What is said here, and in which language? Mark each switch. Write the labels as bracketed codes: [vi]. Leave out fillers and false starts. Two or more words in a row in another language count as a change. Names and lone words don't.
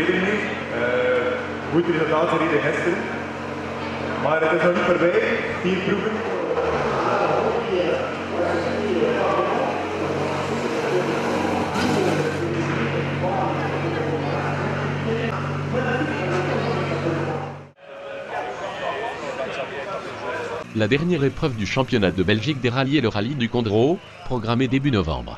[nl] goed resultaat gereden gisteren. Maar het is nog niet voorbij, 4 proeven. [fr] La dernière épreuve du championnat de Belgique des rallyes est le rallye du Condro, programmé début novembre.